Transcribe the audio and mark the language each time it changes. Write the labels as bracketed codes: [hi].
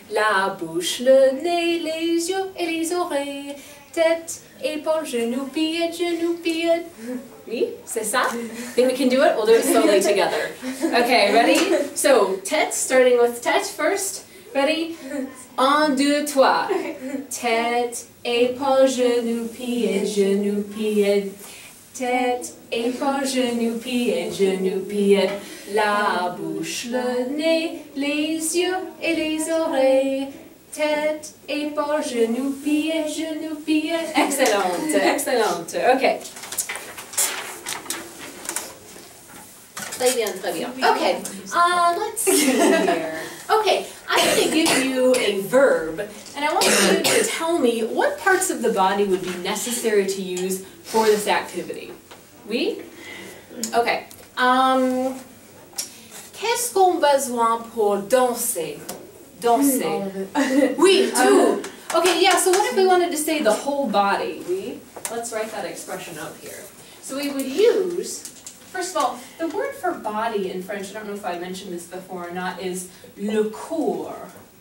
[fr] La bouche, le nez, les yeux et les oreilles. Tête, épaule, genou, pied, genou, pied. Oui, c'est ça? [en] Think we can do it? We'll do it slowly together. Okay, ready? So, tête, starting with tête first. Ready? [fr] 1, 2, 3. Tête, épaule, genou, pied, genou, pied. Tête, épaule, genou, pied, genou, pied. La bouche, le nez, les yeux et les oreilles. Tête, épaule, genou, pied, genou, pied. Excellente, excellente. Okay. Très bien, très bien. [en] Okay, let's see here. Okay, I'm going to give you a verb, and I want you to tell me what parts of the body would be necessary to use for this activity. Oui? Okay. [fr] Qu'est-ce qu'on a besoin pour danser? Danser. [en] All of it. [fr] Oui, tout. [en] Okay, yeah, so what if we wanted to say the whole body? Oui? Let's write that expression up here. So we would use... First of all, the word for body in French, I don't know if I mentioned this before or not, is le corps.